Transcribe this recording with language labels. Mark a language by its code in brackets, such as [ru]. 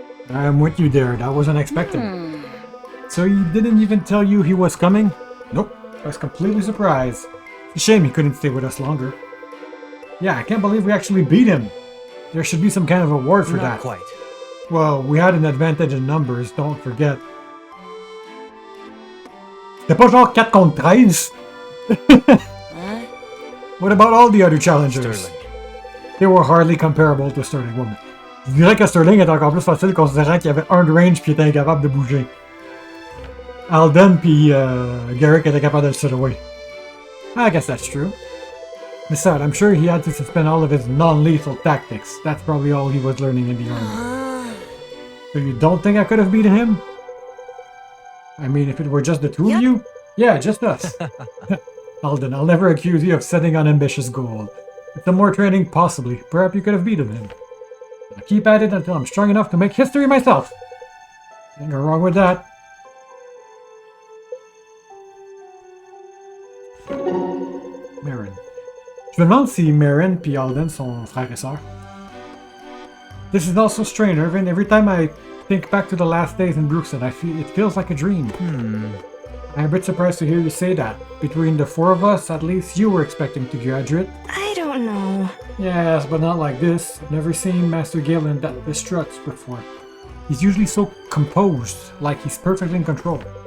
[en] I'm with you there, that was unexpected. So he didn't even tell you he was coming? Nope, I was completely surprised. It's a shame he couldn't stay with us longer. Yeah, I can't believe we actually beat him. There should be some kind of award for that. Not quite. Well, we had an advantage in numbers, don't forget. [fr] C'était pas genre 4 contre 13? [en] What about all the other challengers? Sterling. They were hardly comparable to Sterling Woman. [fr] Je dirais que Sterling est encore plus facile considérant qu'il avait un de range puis était incapable de bouger. Alden puis Garrick étaient capables de le [en] set away. I guess that's true. Besides, I'm sure he had to suspend all of his non-lethal tactics. That's probably all he was learning in the army. So you don't think I could have beaten him? I mean, if it were just the two of you? Yeah, just us. Alden, I'll never accuse you of setting an ambitious goal. With some more training, possibly. Perhaps you could have beaten him. I'll keep at it until I'm strong enough to make history myself. Ain't no wrong with that. Marin. [fr] Je me demande si Marin et Alden sont frères et sœurs. [en] This is also strange, Irvin. Every time I think back to the last days in Brookside, it feels like a dream. I'm a bit surprised to hear you say that. Between the four of us, at least you were expecting to graduate. I don't know. Yes, but not like this. I've never seen Master Galen that distraught before. He's usually so composed, like he's perfectly in control.